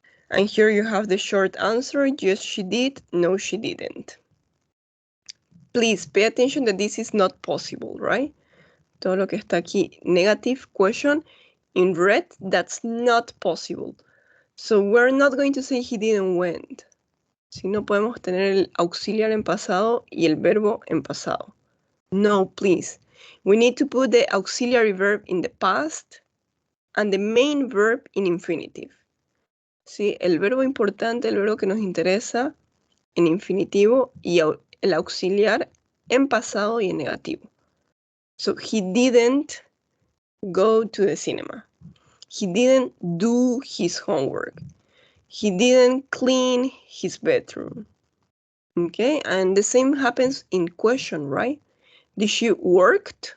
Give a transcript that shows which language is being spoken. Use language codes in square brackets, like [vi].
[en] And here you have the short answer. Yes, she did. No, she didn't. Please pay attention that this is not possible, right? [es] Todo lo que está aquí, [en] negative question, in red, that's not possible. So we're not going to say he didn't went. [es] Si no podemos tener el auxiliar en pasado y el verbo en pasado. [en] No, please. We need to put the auxiliary verb in the past and the main verb in infinitive. [es] ¿Sí? El verbo importante, el verbo que nos interesa en infinitivo y el auxiliar en pasado y en negativo. [en] So he didn't go to the cinema. He didn't do his homework. He didn't clean his bedroom. Okay, and the same happens in question, right? Did she work?